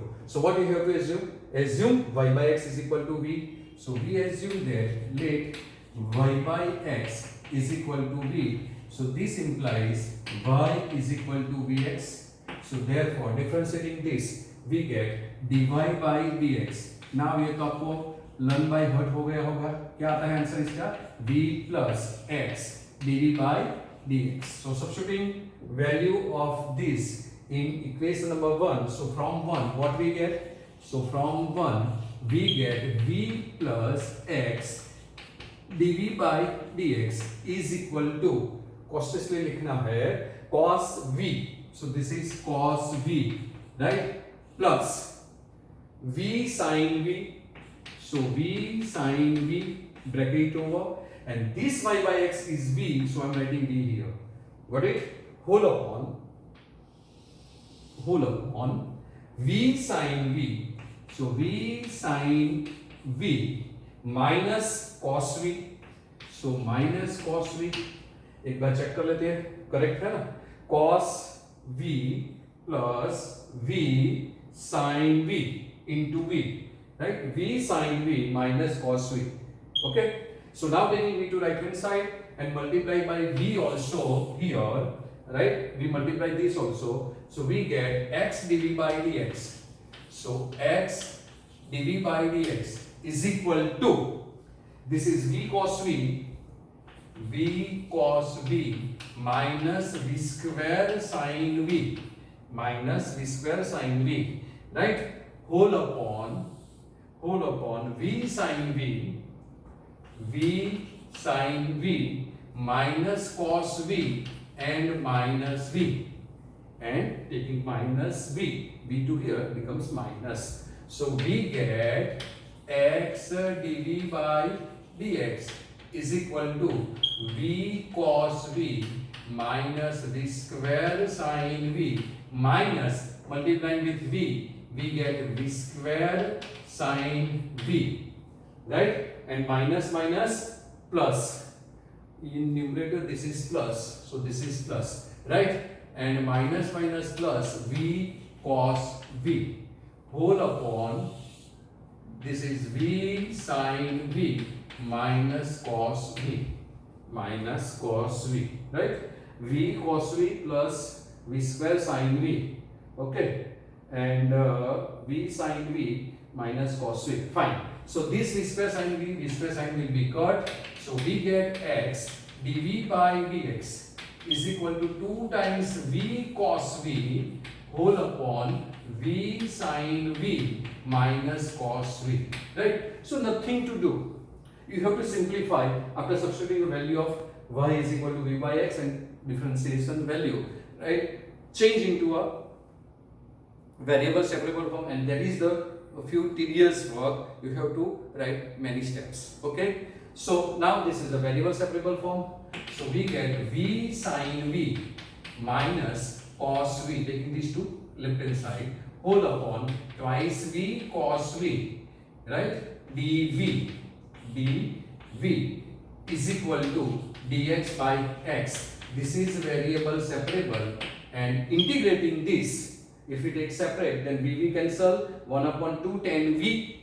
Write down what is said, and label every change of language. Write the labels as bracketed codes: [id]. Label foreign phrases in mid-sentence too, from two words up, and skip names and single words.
[en] So what you have to assume? Assume y by x is equal to v. So we assume that let y by x is equal to v. So this implies y is equal to vx. So therefore differentiating this we get dy by dx. [hi] Now ये तो आपको [en] learn by heart [hi] हो गया होगा. क्या आता है आंसर इसका? [en] v plus x dv by dx. So substituting value of this in equation number 1. So from 1 what we get? So from 1 we get v plus x dv by dx is equal to, cautiously [hi] लिखना है, [en] cos v. So this is cos v right? Plus v sine v. So v sine v, bracket over, and this y by x is v, so I'm writing v here. Got it? Whole upon v sine v. So v sine v minus cos v. So minus cos v. [hi] एक बार चेक कर लेते हैं, करेक्ट है ना? [en] cos v plus v sin v into v, right? v sin v minus cos v. Okay, so now taking v to right hand side and multiply by v also here, right? We multiply this also, so we get x dv by dx. So x dv by dx is equal to, this is v cos v minus v square sin v right? Whole upon v sin v minus cos v and minus v, and taking minus v2 here becomes minus. So we get x dv by dx is equal to v cos v minus v square sin v minus, multiplying with v, we get v square sin v, right? And minus minus plus, in numerator this is plus, so this is plus, right? And minus minus plus v cos v whole upon, this is v sin v minus cos v, right? v cos v plus v square sin v, okay, and v sin v minus cos v. Fine. So this v square sin v will be cut. So we get x dv by dx is equal to 2 times v cos v whole upon v sin v minus cos v, right? So nothing to do. You have to simplify after substituting the value of y is equal to v by x and differentiation value, right? Change into a variable separable form, and that is the few tedious work. You have to write many steps. Okay, so now this is a variable separable form. So we get v sin v minus cos v, taking these to left hand side, whole upon twice v cos v, right? dv is equal to dx by x. This is variable separable, and integrating this, if we take separate, then v cancel, 1 upon 2 tan v.